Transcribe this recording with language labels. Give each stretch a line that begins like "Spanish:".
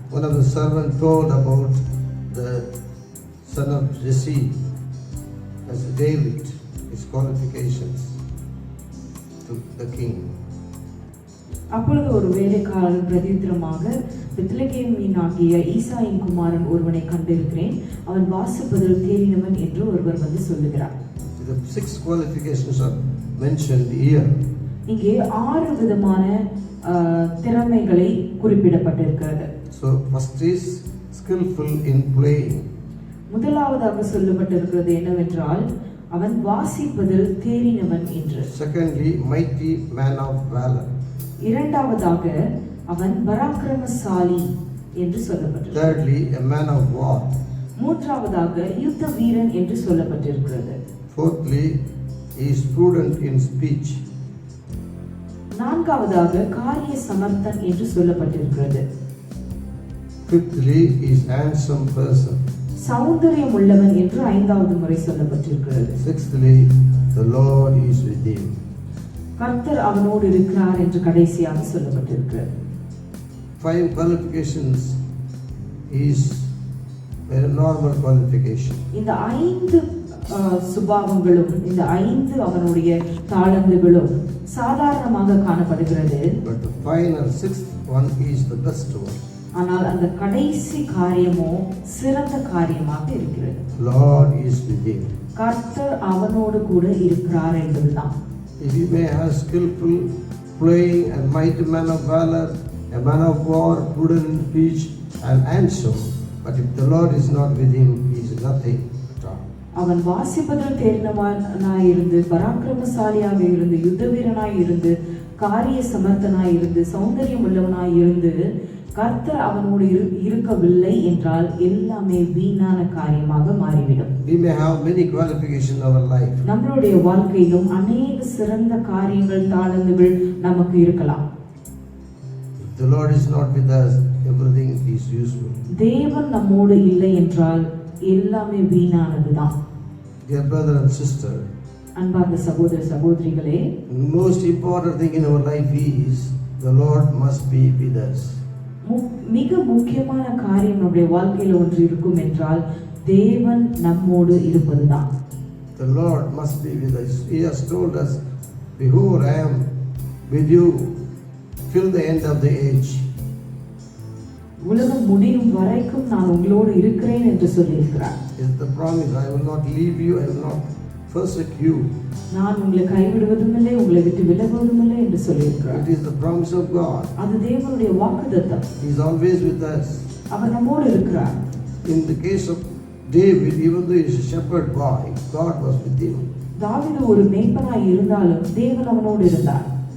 English: One of the servants told about the son of Jesse as David, his qualifications to the king.
Tamil: அப்பொழுது ஒரு வேலைக்காரன் பிரதித்திரமாக, பெத்லகேமின் ஆகிய ஈசாயின் குமாரன் ஒருவனை கண்டிருக்கிறேன், அவன் வாசிப்பதில் தேறினவன் என்று ஒருவர் வந்து சொல்லுகிறார்.
English: The 6 qualifications are mentioned here.
Tamil: இங்கே 6 விதமான திறமைகளை குறிப்பிடப்பட்டிருக்கிறது.
English: So first is skillful in playing.
Tamil: முதலாவதாக சொல்லப்பட்டிருக்கிறது என்னவென்றால், அவன் வாசிப்பதில் தேறினவன் என்று.
English: Secondly, mighty man of valor.
Tamil: இரண்டாவதாக அவன் பராக்கிரமசாலி என்று சொல்லப்பட்டிருக்கிறது.
English: Thirdly, a man of war.
Tamil: மூன்றாவதாக யுத்த வீரன் என்று சொல்லப்பட்டிருக்கிறது.
English: Fourthly, he is prudent in speech.
Tamil: நான்காவதாக காரிய சமர்த்தன் என்று சொல்லப்பட்டிருக்கிறது.
English: Fifthly, he is handsome person.
Tamil: சௌந்தரியம் உள்ளவன் என்று 5வது முறை சொல்லப்பட்டிருக்கிறது.
English: Sixthly, the Lord is with him.
Tamil: கர்த்தர் அவனோடு இருக்கிறார் என்று கடைசியாக சொல்லப்பட்டிருக்கிறது.
English: 5 qualifications is a normal qualification.
Tamil: இந்த 5 சுபாவங்களும், இந்த 5 அவனுடைய தாளந்துகளும் சாதாரணமாக காணப்படுகிறது.
English: But the final 6th one is the best one.
Tamil: ஆனால் அந்த கடைசி காரியமோ சிறந்த காரியமாக இருக்கிறது.
English: Lord is with him.
Tamil: கர்த்தர் அவனோடு கூட இருக்கிறார் என்பதுதான்.
English: If he may have skillful playing and mighty man of valor, a man of war, prudent in speech and handsome, but if the Lord is not with him, he is nothing at all.
Tamil: அவன் வாசிப்பதில் தேறினவனாய் இருந்து, பராக்கிரமசாலியாக இருந்து, யுத்த வீரனாய் இருந்து, காரிய சமர்த்தனாய் இருந்து, சௌந்தரியம் உள்ளவனாய் இருந்து, கர்த்தர் அவனோடு இருக்கவில்லை என்றால் எல்லாமே வீணான காரியமாக மாறிவிடும்.
English: We may have many qualifications in our life.
Tamil: நம்மளுடைய வாழ்க்கையிலும் அநேக சிறந்த காரியங்கள், தாளந்துகள் நமக்கு இருக்கலாம்.
English: If the Lord is not with us, everything is useful.
Tamil: தேவன் நம்மோடு இல்லை என்றால் எல்லாமே வீணானதுதான்.
English: Dear brother and sister,
Tamil: அன்பார்ந்த சகோதர சகோதரிகளே,
English: most important thing in our life is the Lord must be with us.
Tamil: மிக முக்கியமான காரியம் நம்முடைய வாழ்க்கையில ஒன்று இருக்கும் என்றால் தேவன் நம்மோடு இருப்பதுதான்.
English: The Lord must be with us. He has told us, behold, I am with you till the end of the age.
Tamil: உலகம் முடியும் வரைக்கும் நான் உங்களோடு இருக்கிறேன் என்று சொல்லியிருக்கிறார்.
English: Is the promise, I will not leave you, I will not forsake you.
Tamil: நான் உங்களை கைவிடுவதும் இல்லை, உங்களை விட்டு விலகுவதும் இல்லை என்று சொல்லியிருக்கிறார்.
English: It is the promise of God.
Tamil: அது தேவனுடைய வாக்குத்தத்தம்.
English: He is always with us.
Tamil: அவர் நம்மோடு இருக்கிறார்.
English: In the case of David, even though he is a shepherd boy, God was with him.
Tamil: தாவீது ஒரு மேய்ப்பனாய் இருந்தாலும் தேவன் அவனோடு இருந்தார்.